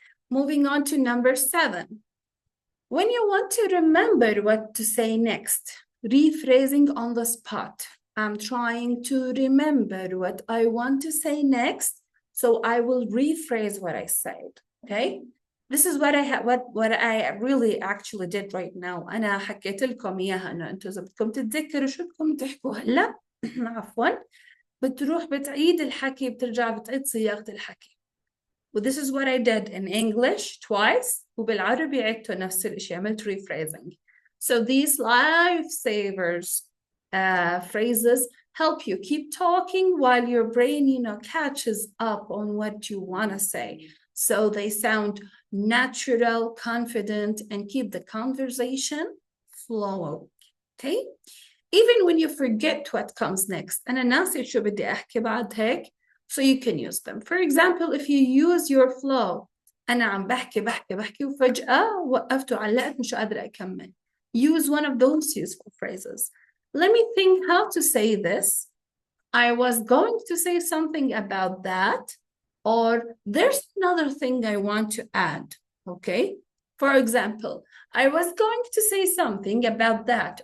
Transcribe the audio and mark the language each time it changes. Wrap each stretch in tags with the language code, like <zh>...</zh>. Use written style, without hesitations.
<en>Moving on to number 7. When you want to remember what to say next, rephrasing on the spot. I'm trying to remember what I want to say next, so I will rephrase what I said, okay? This is what I really actually did right now.</en> <ar>أنا حكيت لكم إياها إنه أنتوا إذا بدكم تتذكروا شو بدكم تحكوا هلا عفوا, بتروح بتعيد الحكي, بترجع بتعيد صياغة الحكي.</ar> <en>This is what I did in English twice,</en> <ar>وبالعربي عدته نفس الشيء, عملت</ar> <en>rephrasing. So these lifesavers phrases help you keep talking while your brain, catches up on what you want to say. So they sound natural, confident, and keep the conversation flowing, okay? Even when you forget what comes next.</en> <ar>أنا ناسي شو بدي أحكي بعد هيك,</ar> <en>so you can use them. For example, if you use your flow,</en> <ar>أنا عم بحكي وفجأة وقفت وعلقت مش قادرة أكمل.</ar> <en>Use one of those useful phrases. Let me think how to say this. I was going to say something about that, or there's another thing I want to add, okay? For example, I was going to say something about that.</en>